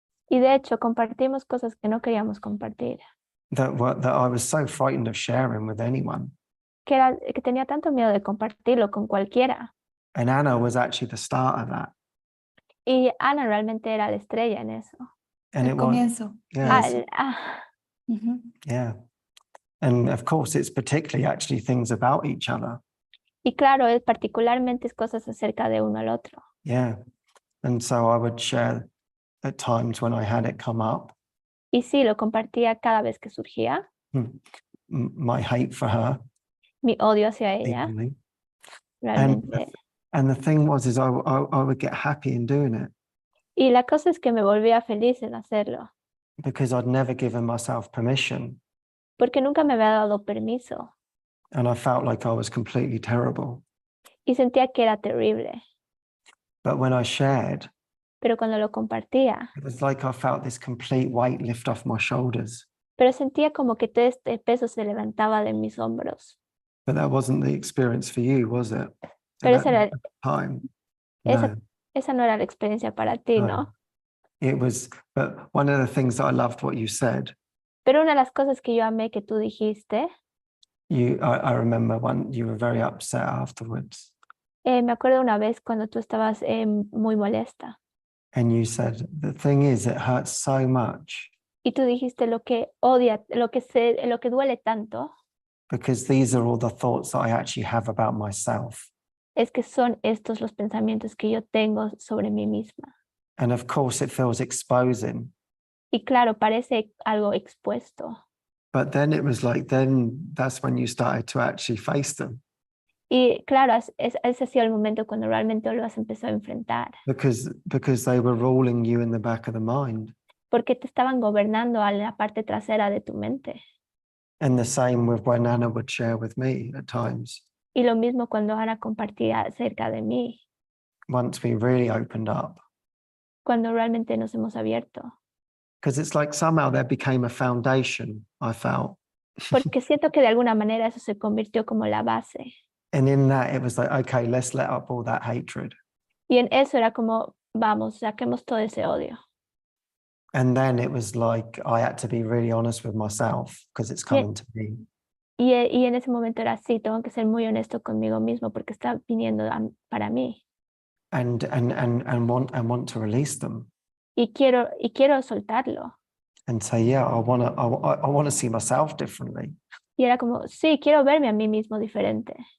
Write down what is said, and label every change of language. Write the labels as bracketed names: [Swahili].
[Spanish] Y de hecho compartimos cosas que no queríamos compartir, [English] That I was so frightened of sharing with anyone. [Spanish] que tenía tanto miedo de compartirlo con cualquiera. [English] And Anna was actually the start of that. [Spanish] Y Ana realmente era la estrella en eso. [English] And [Spanish] El [English] it was, [Spanish] comienzo. [English] yes, Ujú. yeah. And of course, it's particularly actually things about each other. [Spanish] Y claro, particularmente es cosas acerca de uno al otro. [English] Yeah. And so I would share at times when I had it come up, [Spanish] Y sí, lo compartía cada vez que surgía, [English] my hate for her. [Spanish] mi odio hacia ella, [English] Evenly. [Spanish] realmente. [English] And the thing was, is I would get happy in doing it [Spanish] Y la cosa es que me volvía feliz en hacerlo, [English] because I'd never given myself permission. [Spanish] porque nunca me había dado permiso [English] And I felt like I was completely terrible. [Spanish] y sentía que era terrible. [English] But when I shared, [Spanish] Pero cuando lo compartía, [English] it was like I felt this complete weight lift off my shoulders. [Spanish] pero sentía como que todo este peso se levantaba de mis hombros. [English] But that wasn't the experience for you, was it? [Spanish] Pero [English] At that time, no. [Spanish] esa no era la experiencia para ti, [English] No. [Spanish] ¿no? [English] It was, but one of the things that I loved what you said, [Spanish] Pero una de las cosas que yo amé que tú dijiste, [English] I remember when you were very upset afterwards. [Spanish] me acuerdo una vez cuando tú estabas muy molesta [English] And you said, the thing is, it hurts so much [Spanish] y tú dijiste lo que odia, lo que duele tanto [English] because these are all the thoughts that I actually have about myself. [Spanish] es que son estos los pensamientos que yo tengo sobre mí misma. [English] And of course, it feels exposing. [Spanish] Y claro, parece algo expuesto. [English] But then it was like, then that's when you started to actually face them. [Spanish] Y claro, ese ha sido el momento cuando realmente lo has empezado a enfrentar. [English] Because they were ruling you in the back of the mind. [Spanish] Porque te estaban gobernando a la parte trasera de tu mente. [English] And the same with when Anna would share with me at times. [Spanish] Y lo mismo cuando Ana compartía acerca de mí. [English] Once we really opened up. [Spanish] Cuando realmente nos hemos abierto. [English] Because it's like somehow there became a foundation, I felt. [Spanish] Porque siento que de alguna manera eso se convirtió como la base. [English] And in that, it was like, okay, let's let up all that hatred. [Spanish] Y en eso era como, vamos, saquemos todo ese odio. [English] And then it was like, I had to be really honest with myself because it's coming to me. [Spanish] Y en ese momento era así, tengo que ser muy honesto conmigo mismo porque está viniendo para mí. [English] And want to release them. [Spanish] Y quiero soltarlo. [English] And say, yeah, I want to see myself differently. [Spanish] Y era como, sí, quiero verme a mí mismo diferente.